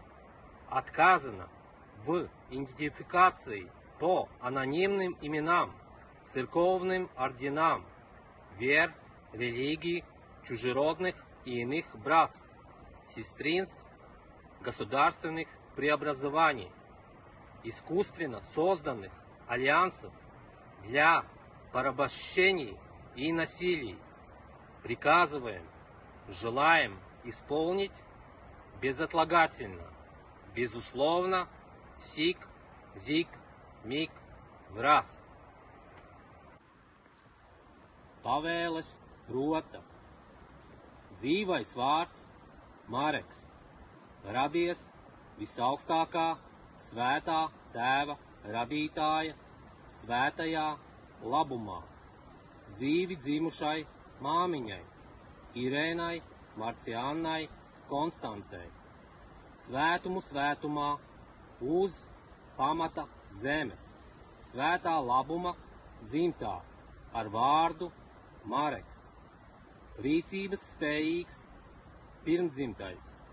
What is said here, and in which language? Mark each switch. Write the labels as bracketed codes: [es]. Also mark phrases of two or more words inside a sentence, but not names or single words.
[ru] Отказано в идентификации по анонимным именам, церковным орденам, вер, религий, чужеродных и иных братств, сестринств, государственных преобразований, искусственно созданных альянсов для порабощений и насилий. Приказываем, желаем исполнить безотлагательно, безусловно, сик, зиг, миг, враз. [lv] Pavēles, rota, dzīvais vārds, Mareks, radies visaugstākā svētā tēva radītāja svētajā labumā, dzīvi dzimušai māmiņai, Irēnai, Marciānai, Konstancei, svētumu svētumā uz pamata zemes, svētā labuma dzimtā ar vārdu Mareks, rīcības spējīgs, pirmdzimtais.